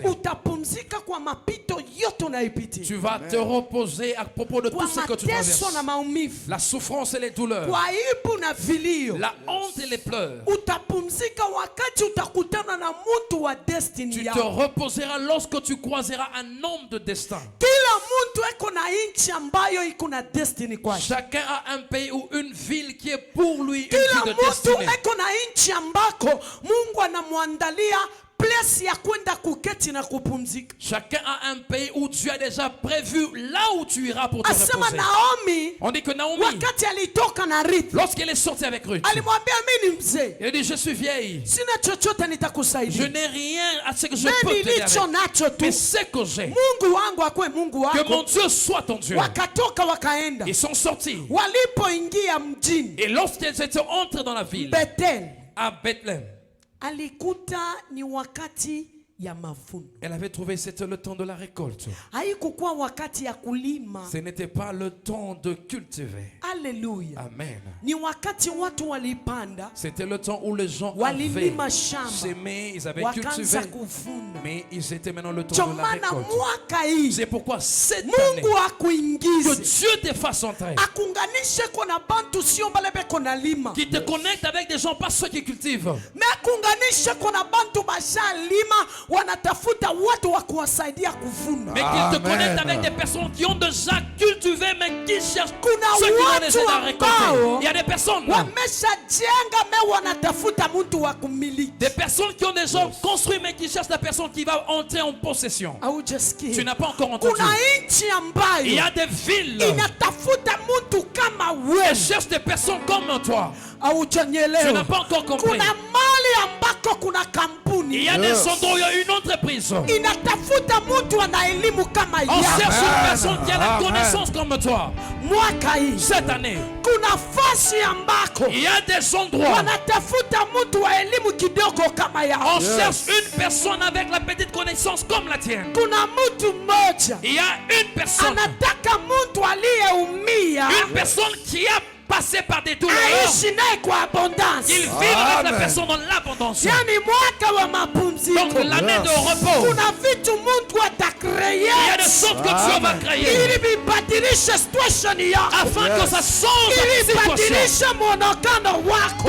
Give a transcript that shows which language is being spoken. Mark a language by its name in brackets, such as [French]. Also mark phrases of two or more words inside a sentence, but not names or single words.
[Swahili] utapumzika kwa mapito yote unaipitia, [French] Tu vas te reposer à propos de [Swahili] kwa [French] tout ce que tu [Swahili] mateso [French] traverses. [Swahili] na maumivu, [French] La souffrance et les douleurs. [Swahili] kwa aibu na vilio. [French] La honte et les pleurs. [Swahili] Utapumzika wakati utakutana na mtu wa destiny [French] Tu te [Swahili] yako. [French] reposeras lorsque tu croiseras un homme de destin. [Swahili] Kila mtu eko na nchi ambayo iko na destiny kwake. [French] Chacun a un pays ou une ville qui est pour lui une [Swahili] Kila [French] vie de [Swahili] mtu [French] destinée. [Swahili] eko na nchi ambako Mungu anamwandalia place ya kwenda kuketi na kupumzika. [French] Chacun a un pays où Dieu a déjà prévu là où tu iras pour te [Swahili] Asema [French] reposer. [Swahili] Naomi [French] On dit que Naomi, [Swahili] wakati alitoka na Ruth [French] lorsqu'elle est sortie avec Ruth, [Swahili] alimwambia mimi ni mzee, [French] elle dit, je suis vieille. [Swahili] sina chochote [French] Je [Swahili] nitakusaidia, [French] n'ai rien à ce que je peux [Swahili] mimi [French] t'aider [Swahili] nilicho [French] avec. [Swahili] nacho tu, [French] Mais ce que j'ai, [Swahili] Mungu wangu akwe Mungu [French] que mon [Swahili] wako. [French] Dieu soit ton Dieu. [Swahili] Wakatoka wakaenda, [French] Ils sont sortis. [Swahili] walipoingia mjini [French] Et lorsqu'ils étaient entrés dans la ville, [Swahili] Bethel, [French] à Bethléem, [Swahili] alikuta ni wakati ya mavuno. [French] elle avait trouvé que c'était le temps de la récolte. [Swahili] Haikukuwa wakati ya kulima. [French] Ce n'était pas le temps de cultiver. [Swahili] Haleluya. [French] Amen. [Swahili] Ni wakati watu walipanda, [French] C'était le temps où les gens avaient [Swahili] walilima shamba, [French] semé, ils avaient [Swahili] wakaanza [French] cultivé. [Swahili] kuvuna. [French] Mais ils étaient maintenant le [Swahili] Ndio [French] temps de la [Swahili] maana [French] récolte. [Swahili] mwaka hii [French] C'est pourquoi cette année, [Swahili] Mungu [French] que [Swahili] akuingize, [French] Dieu te fasse entrer, [Swahili] akunganishe kona bantu sio bale beko na lima, [French] qui te connecte avec des gens, pas ceux qui cultivent, [Swahili] me akunganishe kona bantu basha lima wanatafuta watu wa kuwasaidia kuvuna. [French] mais qui te [Swahili] Amen. [French] connecte avec des personnes qui ont déjà cultivé, mais qui cherchent [Swahili] Kuna [French] ceux qui vont essaient de récolter. Il y a des personnes, [Swahili] wameshajenga me wanatafuta mtu wa kumiliki. [French] des personnes qui ont déjà construit mais qui cherchent la personne qui va entrer en possession. [Swahili] Haujasikia? [French] Tu n'as pas encore entendu. [Swahili] Kuna nchi [French] Il y [Swahili] ambayo [French] a des villes [Swahili] inatafuta mtu kama [French] qui [Swahili] wewe. [French] cherchent des personnes comme toi. Tu [Swahili] Haujanielewa? [French] n'as pas encore compris. [Swahili] Kuna mali ambako kuna [French] Il [Swahili] kampuni [French] y a des endroits où il y a une entreprise. [Swahili] inatafuta mtu ana elimu kama [French] On cherche [Swahili] yako. [French] une personne qui a la connaissance comme toi. [Swahili] Mwaka hii [French] Cette année, [Swahili] kuna fasi ambako [French] il y a des endroits [Swahili] wanatafuta mtu wa elimu kidogo kama [French] on [Swahili] yako. [French] cherche une personne avec la petite connaissance comme la tienne. [Swahili] Kuna mtu mmoja [French] Il y a une personne [Swahili] anataka mtu aliyeumia [French] Une personne qui a passé par des douleurs, [Swahili] aishi naye kwa abondance. [French] il vit avec la personne dans l'abondance. [Swahili] Yani mwaka wa [French] Donc [Swahili] mapumziko [French] l'année de repos, [Swahili] kuna vitu Mungu [French] il y a [Swahili] atakrea [French] des sortes que Dieu va créer [Swahili] ili vibadilishe situation yako, [French] afin que ça change ta [Swahili] ili [French] situation, [Swahili] badilishe mwonekano wako.